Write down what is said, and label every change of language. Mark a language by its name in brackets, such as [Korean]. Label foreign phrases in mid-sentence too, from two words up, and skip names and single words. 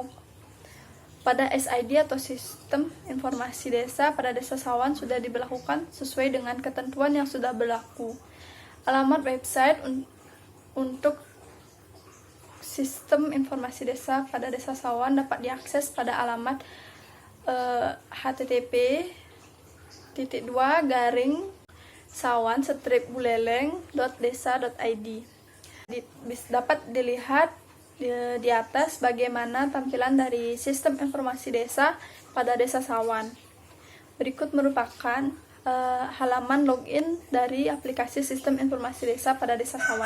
[Indonesian] Pada SID atau sistem informasi desa pada Desa Sawan sudah diberlakukan sesuai dengan ketentuan yang sudah berlaku. Alamat website untuk sistem informasi desa pada Desa Sawan dapat diakses pada alamat http://sawan-buleleng.desa.id. Dapat dilihat di atas bagaimana tampilan dari sistem informasi desa pada Desa Sawan. Berikut merupakan halaman login dari aplikasi sistem informasi desa pada Desa Sawan.